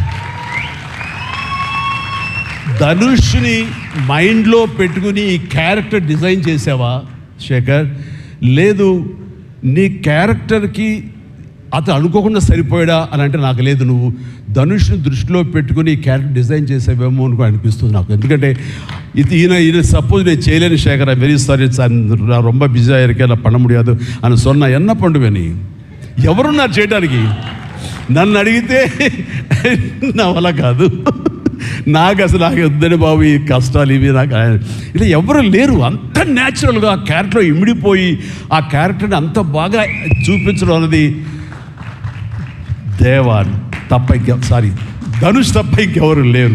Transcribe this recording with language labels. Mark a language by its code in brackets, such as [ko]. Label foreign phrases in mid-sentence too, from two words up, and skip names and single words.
[te] ధనుష్ని మైండ్లో పెట్టుకుని ఈ క్యారెక్టర్ డిజైన్ చేసావా శేఖర్? లేదు, నీ క్యారెక్టర్కి అతను అనుకోకుండా సరిపోయాడా అని అంటే నాకు లేదు. నువ్వు ధనుష్ని దృష్టిలో పెట్టుకుని ఈ క్యారెక్టర్ డిజైన్ చేసావేమో అని అనిపిస్తుంది నాకు. ఎందుకంటే ఈయన సపోజ్ నేను చేయలేని శేఖర్, [en] I very sorry, [ta] நான் ரொம்ப பிஸியாக இருக்கேன், நான் பண்ண முடியாது అని சொன்னா என்ன பண்ணுவேని? [te] ఎవరున్నారు చేయడానికి? నన్ను అడిగితే నా వల్ల కాదు, నాకు వద్దని బాబు ఈ కష్టాలు ఇవి నాకు ఇలా ఎవరు లేరు. అంత న్యాచురల్గా ఆ క్యారెక్టర్లో ఇమిడిపోయి ఆ క్యారెక్టర్ని అంత బాగా చూపించడం అన్నది ధనుష్ తప్ప ఇంకెవరు లేరు.